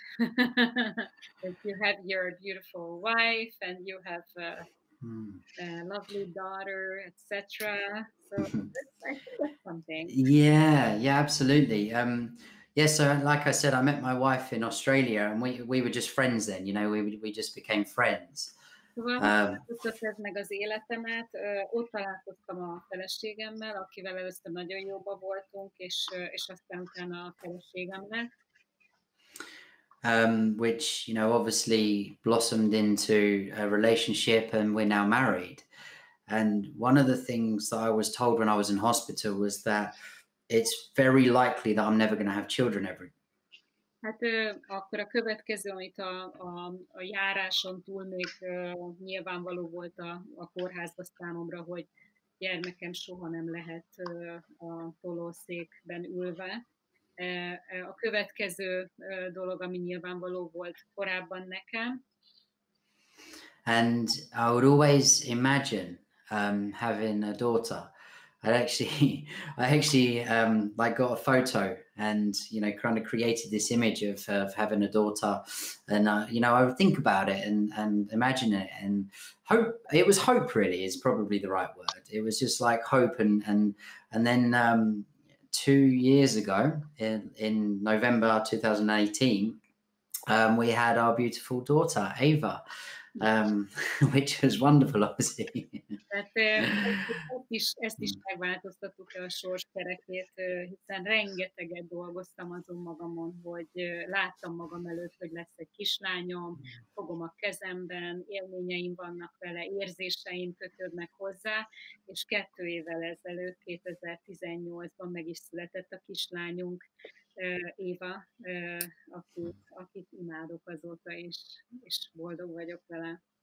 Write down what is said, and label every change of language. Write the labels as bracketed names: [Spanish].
[English] You have your beautiful wife and you have a lovely daughter, etc. So I think that's something. Yeah, absolutely. So like I said, I met my wife in Australia, and we were just friends then. You know, we just became friends. [Hungarian] Változtattad meg az életemet, ott találkoztam a feleségemmel, akivel először nagyon jóba voltunk, és aztán utána a feleségem lett. [English] Which, you know, obviously blossomed into a relationship, and we're now married. And one of the things that I was told when I was in hospital was that it's very likely that I'm never going to have children ever. [Hungarian] Hát akkor a következő, amit a járáson túl még nyilvánvaló volt a kórházba számomra, hogy gyermekem soha nem lehet a tolószékben ülve. A következő dolog, ami nyilvánvaló volt korábban nekem. [English] And I would always imagine having a daughter. I actually like got a photo, and you know, kind of created this image of having a daughter, and you know, I would think about it and imagine it, and hope. It was hope, really, is probably the right word. It was just like hope, and then 2 years ago, in November 2018, we had our beautiful daughter Ava. Which was wonderful, obviously. [Hungarian] Tehát ezt is megváltoztattuk a sorskerekét, hiszen rengeteget dolgoztam azon magamon, hogy láttam magam előtt, hogy lesz egy kislányom, fogom a kezemben, élményeim vannak vele, érzéseim kötődnek hozzá, és 2 évvel ezelőtt, 2018-ban meg is született a kislányunk, Éva, akit imádok azóta, és boldog vagyok vele.